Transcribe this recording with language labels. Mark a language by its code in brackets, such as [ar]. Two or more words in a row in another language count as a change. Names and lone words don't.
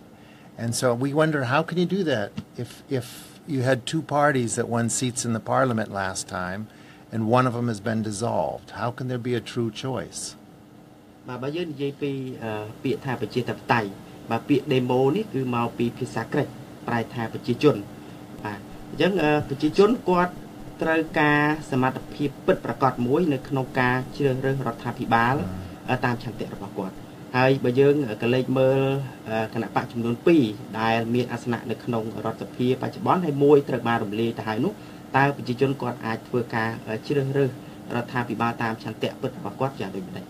[en] And so we wonder, how can you do that if you had two parties that won seats in the parliament last time and one of them has been dissolved? How can there be a true choice? [km] បើយើងនិយាយពីពាក្យថាប្រជាធិបតេយ្យបាទពាក្យ demo នេះគឺមកពីភាសាក្រិកប្រែថាប្រជាជនបាទ អញ្ចឹងប្រជាជនគាត់ត្រូវការសមត្ថភាពពិតប្រាកដមួយនៅក្នុងការជ្រើសរើសរដ្ឋាភិបាលតាមឆន្ទៈរបស់គាត់ហើយបើយើងក៏លេខមើលគណៈបកចំនួន2ដែលមានអាសនៈនៅក្នុងរដ្ឋសភាបច្ចុប្បន្នហើយមួយត្រូវបានរំលាយទៅហើយនោះតើប្រជាជនគាត់អាចធ្វើការជ្រើសរើសរដ្ឋាភិបាលតាមឆន្ទៈពិតរបស់គាត់យ៉ាងដូចម្តេច